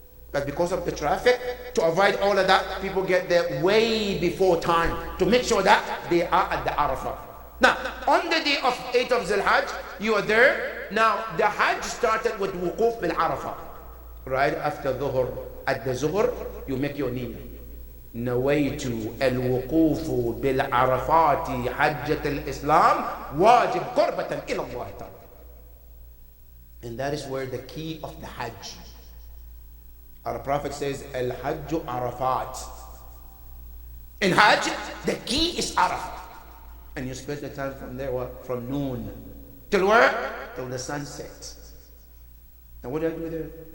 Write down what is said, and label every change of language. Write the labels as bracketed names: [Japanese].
[English] But because of the traffic, to avoid all of that, people get there way before time to make sure that they are at the Arafat. Now, on the day of 8th of Dhul Hajj, you are there. Now, the Hajj started with wukuf bil Arafat. Right after Dhuhr, at the Zuhr, you make your niyyah. [Arabic] نويت الوقوف بالعرفات حجة الإسلام واجب قربة إلى الله تعالى. [English] And that is where the key of the Hajj. Our Prophet says, Al-Hajj Arafat. In Hajj, the key is Arafat. And you spend the time from there, what? From noon. Till where? Till the sun sets. And what do I do there?